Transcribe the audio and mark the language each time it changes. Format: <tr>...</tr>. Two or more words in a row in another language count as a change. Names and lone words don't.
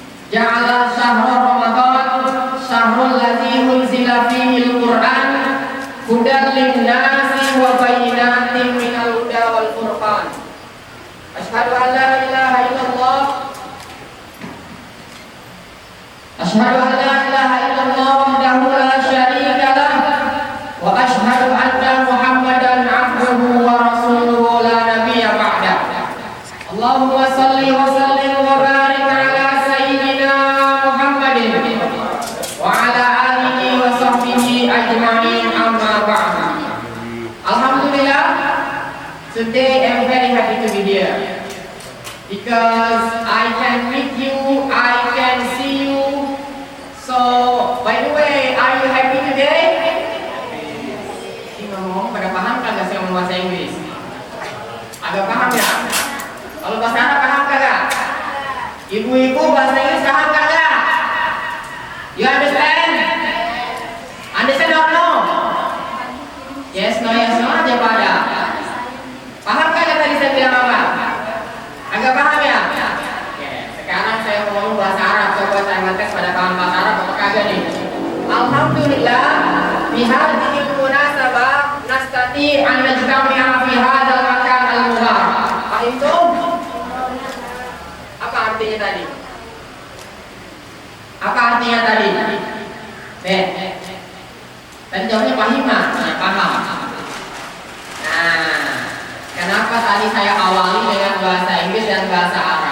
<ar>جعل شهر رمضان شهر الذي أنزل فيه القرآن هدى للناس وبينات من الهدى والفرقان. أشهد أن لا إله إلا الله أشهد أن لا إله إلا الله وحده لا شريك له وأشهد أن محمدا عبده ورسوله لا نبي بعد. اللهم صل وسلم وبارك على سيدنا محمد وعلى آله وصحبه أجمعين، أما بعد. Alhamdulillah,</ar> <en>today I'm very happy to be here because I can meet you, I can see you. So, by the way, are you happy today?</en> <id>Ini ngomong pada paham kan gak sih ngomong bahasa Inggris? Agak paham ya? Kalau bahasa Arab paham kagak? Ibu-ibu bahasa Inggris paham kagak?</id> <en>You understand? Understand or no? Yes, no</en> <id>aja pada. Paham kagak tadi saya bilang apa? Agak paham ya? Oke, sekarang saya ngomong bahasa Arab. Coba saya ngetes pada paham bahasa Arab apa kagak nih?</id> <ar>الحمد لله، في هذه المناسبة نستطيع أن نجتمع في هذا المكان المبارك. فهمتم?</ar> <id>Apa artinya tadi? Apa artinya tadi? Tadi jawabnya pahimah, ya paham. Nah, kenapa tadi saya awali dengan bahasa Inggris dan bahasa Arab?</id>